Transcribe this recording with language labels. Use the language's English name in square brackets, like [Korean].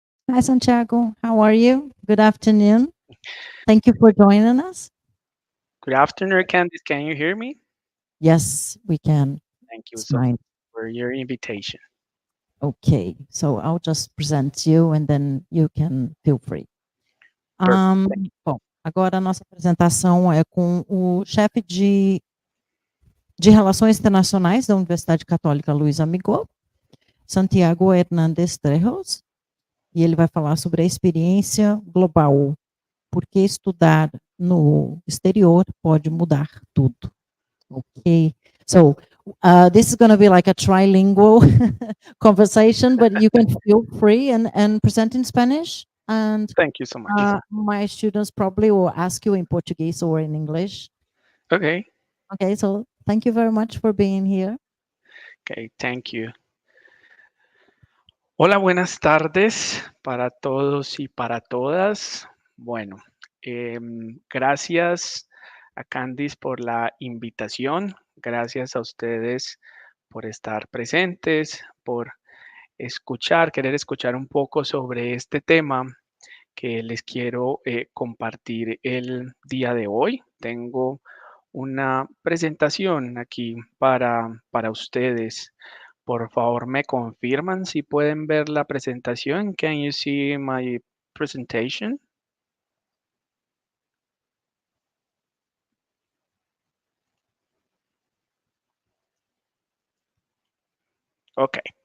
[English] Hi, Santiago. How are you? Good afternoon. Thank you for joining us. Good afternoon, Candice. Can you hear me? Yes, we can. Thank you It's so much fine. for your invitation. Okay, so I'll just present you and then you can feel free. Perfect. [Portuguese] Bom, agora a nossa apresentação é com o chefe de Relações Internacionais da Universidade Católica Luiz Amigó, Santiago Hernández Trejos, e ele vai falar sobre a experiência global, porque estudar no exterior pode mudar tudo. [English] Okay, so this is going to be like a trilingual conversation, but you can feel free and present in Spanish. And Thank you so much. my students probably will ask you in Portuguese or in English. Okay. Okay, so thank you very much for being here. Okay, thank you. [Spanish] Hola, buenas tardes para todos y para todas. Bueno, gracias a Candice por la invitación. Gracias a ustedes por estar presentes, por querer escuchar un poco sobre este tema que les quiero compartir el día de hoy. Tengo una presentación aquí para ustedes. Por favor, me confirman si pueden ver la presentación. [English] Can you see my presentation? Okay.